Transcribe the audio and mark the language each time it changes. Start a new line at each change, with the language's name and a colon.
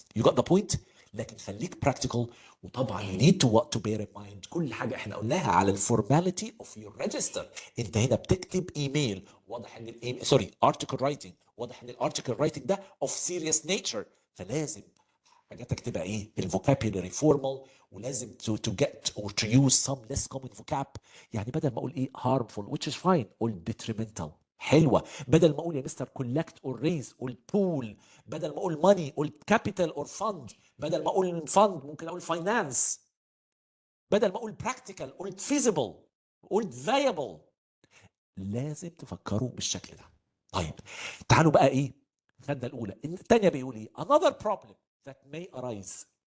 English: You got the point؟
Arabic: لكن خليك براكتيكال. وطبعا
English: you need to bear in mind
Arabic: كل حاجه احنا قلناها على الفورماليتي اوف يور ريجستر. انت هنا بتكتب ايميل، واضح ان الايميل ارتكل رايتنج، واضح ان الارتكل رايتنج ده اوف سيريس نيتشر، فلازم حاجاتك تبقى ايه؟ الفوكابيولري فورمال، ولازم
English: to get or to use some less common vocab.
Arabic: يعني بدل ما اقول ايه
English: harmful which is fine
Arabic: قول detrimental، حلوه. بدل ما اقول يا مستر
English: collect or raise
Arabic: قول pool. بدل ما اقول money قول
English: capital or fund.
Arabic: بدل ما اقول fund ممكن اقول finance. بدل ما اقول practical قلت feasible، قلت viable. لازم تفكروا بالشكل ده. طيب تعالوا بقى ايه، خدنا الاولى. الثانيه بيقول ايه؟
English: another problem that may arise